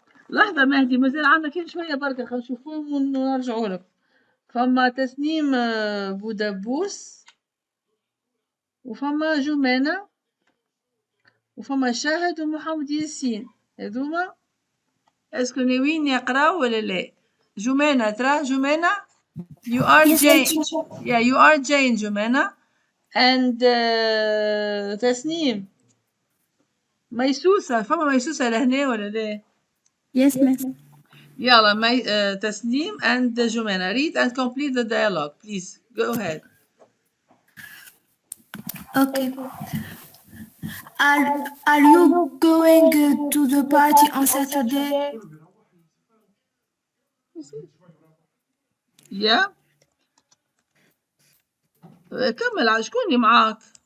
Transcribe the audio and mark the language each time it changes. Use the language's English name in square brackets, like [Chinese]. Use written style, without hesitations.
[Arabic] لحظة مهدي مازال عندنا كان شوية بركة خلينا نشوفوهم ونرجعوا لك فما تسنيم بودبوس وفما جمانة وفما شاهد ومحمد ياسين هذوما اسكو ناويين يقراو ولا لا جمانة ترى جمانة [English] you are Yes, Jane teacher. yeah you are Jane [Arabic] جمانة and تسنيم ميسوسة فما ميسوسة لهنا ولا لا [English] Yes, miss. [Arabic] يلا [English] تسنيم and جمانة read and complete the dialogue please go ahead Okay. Are you going to the party on Saturday? [Arabic] yeah كمل على شكون اللي معاك